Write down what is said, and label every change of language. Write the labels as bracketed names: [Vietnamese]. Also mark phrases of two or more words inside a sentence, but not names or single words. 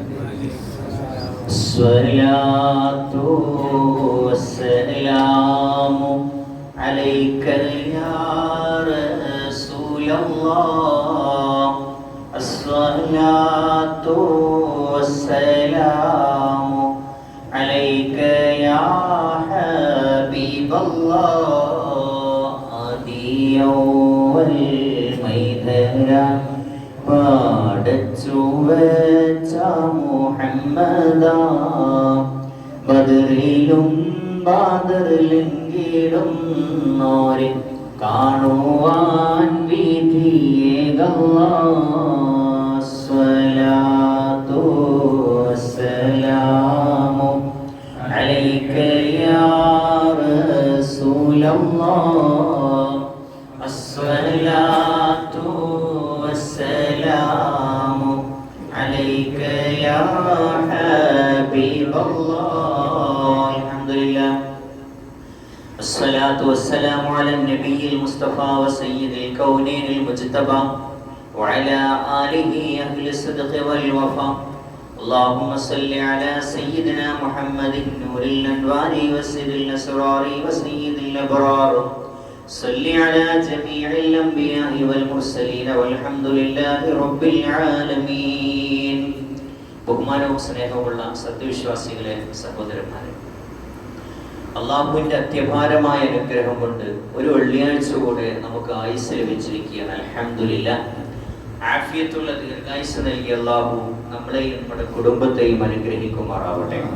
[Arabic] الصلاة والسلام عليك يا رسول الله. الصلاة والسلام عليك يا حبيب الله. [Malayalam] آدي പാടച്ചു വെച്ച മുഹമ്മദ ബദറിലും ബാദറിലെങ്കിലും നോരെ കാണുവാൻ വിധിയേകല്ലാ. [Arabic] الصلاة والسلام عليك يا رسول الله. അസ്സലാത്തു والسلام عليك يا حبيب الله. الحمد لله الصلاة والسلام على النبي المصطفى وسيد الكونين المجتبى وعلى آله أهل الصدق والوفاء. اللهم صل على سيدنا محمد نور الأنوار وسر الأسرار وسيد الأبرار. صل على جميع الأنبياء والمرسلين والحمد لله رب العالمين. [Malayalam] ബഹുമാനവും സ്നേഹവുമുള്ള സത്യവിശ്വാസികളെ, സഹോദരന്മാരെ, അള്ളാഹുവിൻ്റെ അത്യപാരമായ അനുഗ്രഹം കൊണ്ട് ഒരു വെള്ളിയാഴ്ച കൂടെ നമുക്ക് ആയുസ് ലഭിച്ചിരിക്കുകയാണ്. അൽഹംദുലില്ലാഹ്. ആഫിയത്തുള്ള ദീർഘായുസ് നൽകിയ അള്ളാഹു നമ്മളെയും നമ്മുടെ കുടുംബത്തെയും അനുഗ്രഹിക്കുമാറാവട്ടെ.